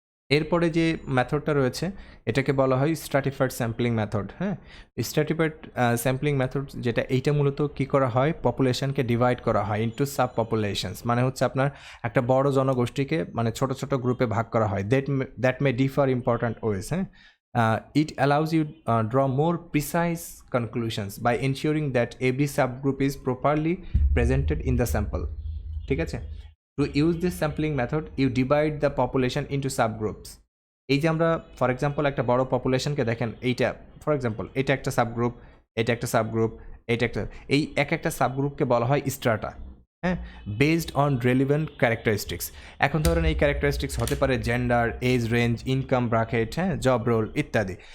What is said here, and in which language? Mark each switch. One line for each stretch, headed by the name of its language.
Bangla: এরপরে যে মেথডটা রয়েছে এটাকে বলা হয় স্ট্র্যাটিফাইড স্যাম্পলিং মেথড। হ্যাঁ, স্ট্র্যাটিফাইড স্যাম্পলিং মেথড যেটা, এইটা মূলত কী করা হয়, পপুলেশনকে ডিভাইড করা হয় ইনটু সাব পপুলেশনস, মানে হচ্ছে আপনার একটা বড় জনগোষ্ঠীকে মানে ছোট ছোট গ্রুপে ভাগ করা হয়,
English: That may differ important ways. হ্যাঁ, it allows you draw more precise conclusions by ensuring that every subgroup is properly presented in the sample.
Bangla: ঠিক আছে,
English: to use this sampling method you divide the population into subgroups.
Bangla: এই যে আমরা for example একটা বড় পপুলেশনকে দেখেন, এইটা for example এটা একটা সাবগ্রুপ, এটা একটা সাবগ্রুপ, এটা একটা, এই এক একটা সাবগ্রুপকে বলা হয় স্ট্রাটা। হ্যাঁ,
English: Based on relevant characteristics.
Bangla: এখন ধরেন এই ক্যারেক্টারিস্টিক্স হতে পারে gender, age range, income bracket, হ্যাঁ, জব রোল ইত্যাদি।